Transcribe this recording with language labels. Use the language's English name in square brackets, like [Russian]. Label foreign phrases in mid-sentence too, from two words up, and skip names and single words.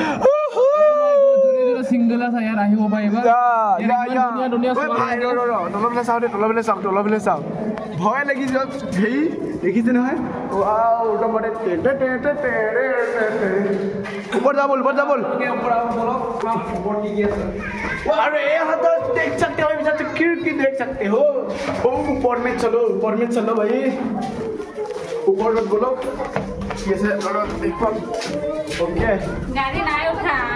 [Assamese] চিংগল আছে ইয়াত আহিব পাৰিবা তলফালে চাওঁ ভয় লাগি যোৱা হেৰি দেখিছে নহয় ওপৰত যাব [Hindi] और ये हाथ देख सकते हो इधर से खिड़की देख सकते हो ऊपर में चलो भाई ऊपर मत बोलो ये से देखो ओके गाड़ी ना उठा